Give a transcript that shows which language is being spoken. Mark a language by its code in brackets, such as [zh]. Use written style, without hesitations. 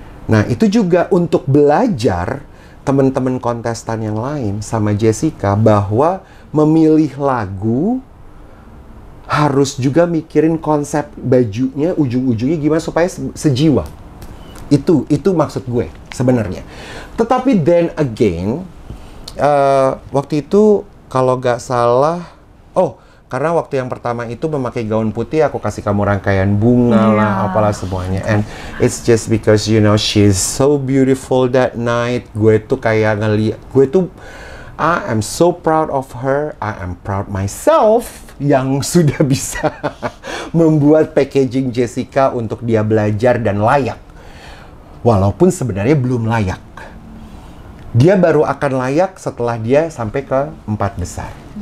[id] Nah, itu juga untuk belajar teman-teman kontestan yang lain sama Jessica bahwa memilih lagu harus juga mikirin konsep bajunya, ujung-ujungnya gimana supaya sejiwa. Itu maksud gue sebenarnya. Tetapi [en] then again, [id] waktu itu kalau nggak salah, karena waktu yang pertama itu memakai gaun putih, aku kasih kamu rangkaian bunga lah, apalah semuanya. [en] And it's just because you know she's so beautiful that night. [id] Gue tuh kayak ngeliat, [en] I am so proud of her. I am proud myself [id] yang sudah bisa membuat packaging Jessica untuk dia belajar dan layak. Walaupun sebenarnya belum layak. Dia baru akan layak setelah dia sampai ke 4 besar.